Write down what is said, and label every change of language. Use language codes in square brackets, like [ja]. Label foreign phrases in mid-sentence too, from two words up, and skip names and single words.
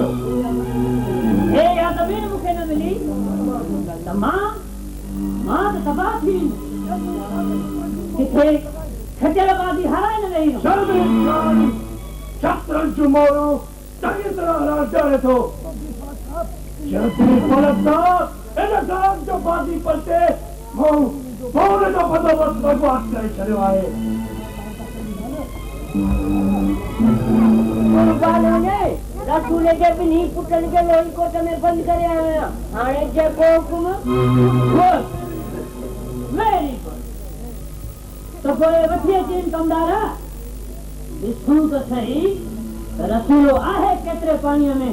[sd] हे या ज़मीन मूंखे न मिली त मां त तबाह थी वेंदुमि। किथे खटियल बादी हराए न वेही शतरंज मोरो चङी तरह हराए चाहे थो। इन गाम जो बादी पलटे मोर जो बंदोबस्त बर्बाद करे छॾियो आहे। रसूल जे ॿिन्ही पुटनि खे लोही कोट में बंदि करे आया। हाणे जेको हुकुम [en] very good [sd] त पोइ वठी अचनि कमदार ॾिसूं त सही त रसूलो आहे केतिरे पाणीअ में।